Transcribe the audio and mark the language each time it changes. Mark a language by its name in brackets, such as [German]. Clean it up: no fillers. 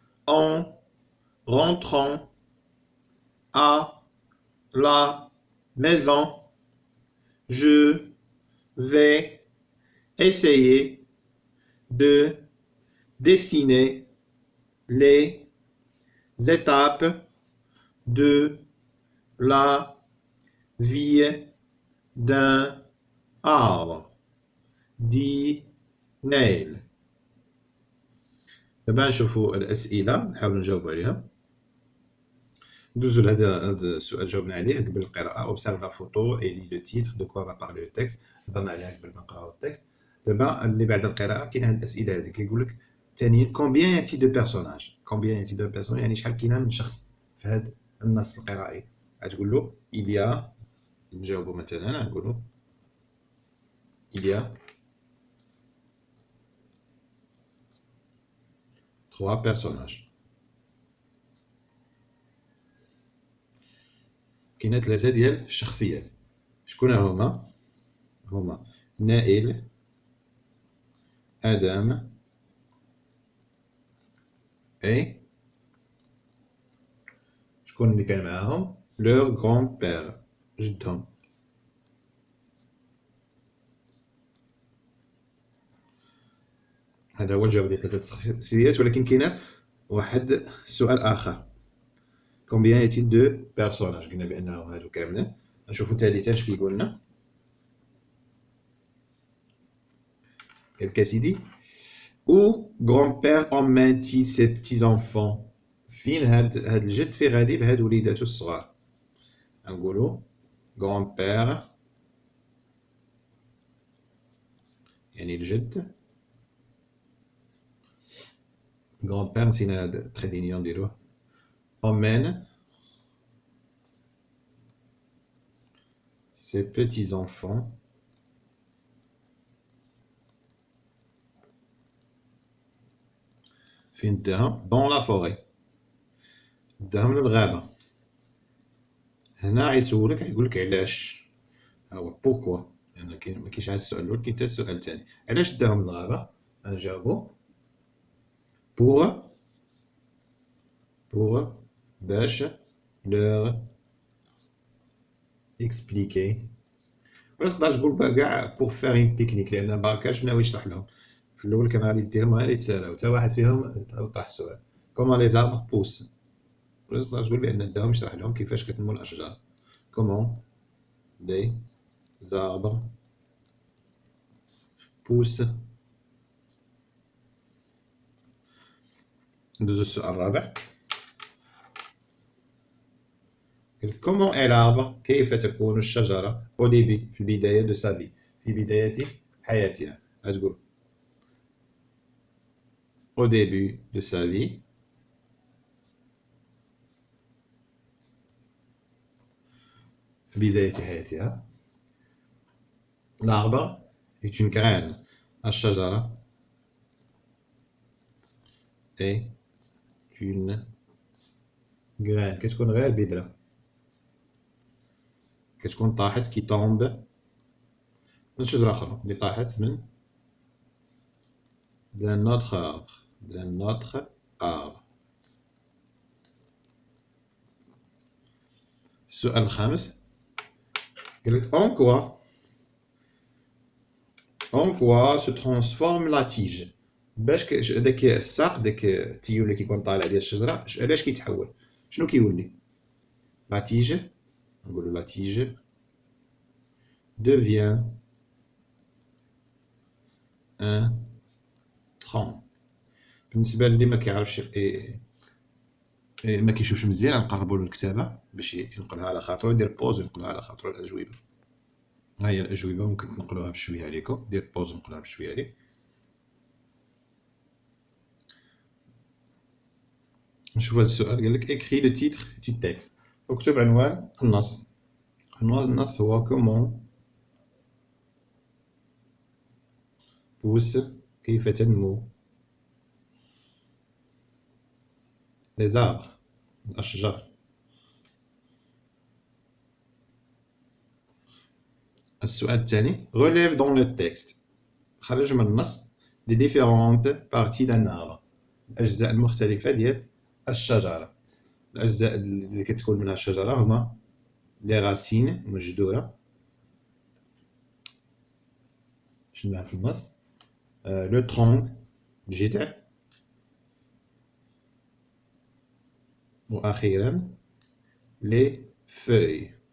[French] En rentrant à la maison, je vais essayer de dessiner les étapes de la vie d'un arbre. dit نايل. [Arabic] دابا نشوفوا الأسئلة نحاولوا نجاوبوا عليها. ندوزو لهذا السؤال جاوبنا عليه قبل القراءة. [French] observe la photo et lis le titre de quoi va parler le texte. [Arabic] هضرنا عليها قبل ما نقراو التكست. دابا اللي بعد القراءة كاين هاد الأسئلة هادي كيقول لك ثانيا [French] combien y a-t-il de personnages. combien y a-t-il de personnages [Arabic] يعني شحال كاينة من شخص في هاد النص القرائي. غتقول له [French] il y a [Arabic] نجاوبوا مثلا نقولوا [French] il y a 3 personnages. [Arabic] كاينه 3 ديال الشخصيات. شكون هما؟ هما نائل، آدم، اي شكون اللي كان معاهم؟ لور غران بير، جدهم. هذا هو الجواب ديال 3 الشخصيات. ولكن كاينه واحد سؤال اخر. [French] combien y a-t-il de personnages. [Arabic] قلنا بانه هادو كاملين. نشوفوا ثالثا اش كيقول لنا. قال لك اسيدي [French] où grand-père emmène-t-il ses petits-enfants. [Arabic] فين هاد الجد فين غادي بهاد وليداتو الصغار. نقولوا grand-père يعني الجد. grand-père نسينا هاد التري دونيون نديروه. [French] emmène ses petits-enfants [Arabic] فين داهم؟ [French] dans la forêt. [Arabic] داهم للغابة. هنا غيسولك غيقولك علاش. ها هو بوركوا. لأن كاين مكاينش عاد السؤال الأول كاين حتى السؤال الثاني. علاش داهم للغابة؟ غنجاوبو pour باش [French] leur expliquer. [Arabic] ولا تقدر تقول كاع [French] pour faire une pique-nique [Arabic] لأن باكاش ناوي يشرح لهم. في الأول كان غادي ديرهم غير يتسالاو حتى واحد فيهم طرح السؤال. [French] comment les arbres poussent. [Arabic] ولا تقدر تقول بأن داهم يشرح لهم كيفاش كتنمو الأشجار. [French] comment les arbres poussent. [Arabic] ندوزو السؤال الرابع. [French] comment est l'arbre. [Arabic] كيف تكون الشجرة [French] au début [Arabic] في البداية [French] de sa vie [Arabic] في بداية حياتها. غتقول [French] au début de sa vie [Arabic] في بداية حياتها. [French] l'arbre est une graine. [Arabic] الشجرة [French] est une graine. [Arabic] كتكون غير بذرة كتكون طاحت كي tombe من شجرة أخرى اللي طاحت من [French] d'un autre arbre. d'un autre arbre. [Arabic] السؤال الخامس قال لك [French] en quoi se transforme la tige. [Arabic] باش داك الساق داك التيول اللي كيكون طالع ديال الشجرة علاش كيتحول شنو كيولي la tige نقولوا [French] la tige devient un tronc. [Arabic] بالنسبة للي ما كيعرفش ما كيشوفش مزيان نقربوا له الكتابة باش ينقلها على خاطرو يدير بوز وينقلها على خاطرو الأجوبة. ها هي الأجوبة ممكن تنقلوها بشوية عليكم دير بوز ونقلها بشوية عليك. نشوف هذا السؤال قال لك [French] écris le titre du texte. [Arabic] اكتب عنوان النص. عنوان النص هو [French] comment pousse [Arabic] كيف تنمو [French] les arbres [Arabic] الأشجار. السؤال الثاني [French] relève dans le texte [Arabic] خرج من النص [French] les différentes parties d'un arbre [Arabic] الأجزاء المختلفة ديال الشجرة. الأجزاء اللي كتكون منها الشجرة هما les racines المجذورة شنو في النص le tronc الجذع وأخيرا les feuilles.